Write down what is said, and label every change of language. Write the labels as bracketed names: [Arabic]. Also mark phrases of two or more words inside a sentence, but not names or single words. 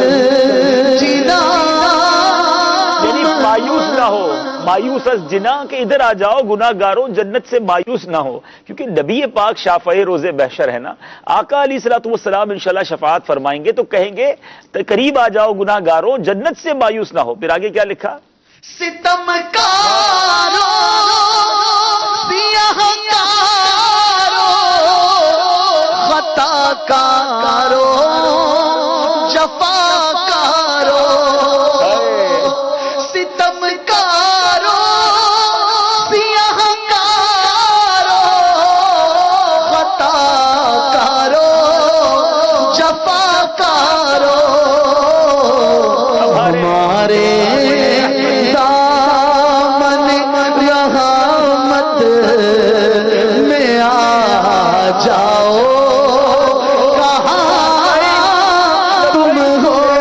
[Urdu] مایوس از جنا کہ ادھر آ جاؤ گناہ گاروں، جنت سے مایوس نہ ہو. کیونکہ نبی پاک شافع روز بحشر ہے نا. آقا [Arabic] علیہ الصلوۃ والسلام انشاءاللہ [Urdu] شفاعت فرمائیں گے تو کہیں گے قریب آ جاؤ گناہ گاروں، جنت سے مایوس نہ ہو. پھر آگے کیا لکھا؟ ستم کارو سیاہ کارو خطا کارو جفا کارو. ستم کارو سیاہ کارو خطا کارو جفا کارو. ہمارے دامن رحمت میں آ جاؤ کہاں تم ہو.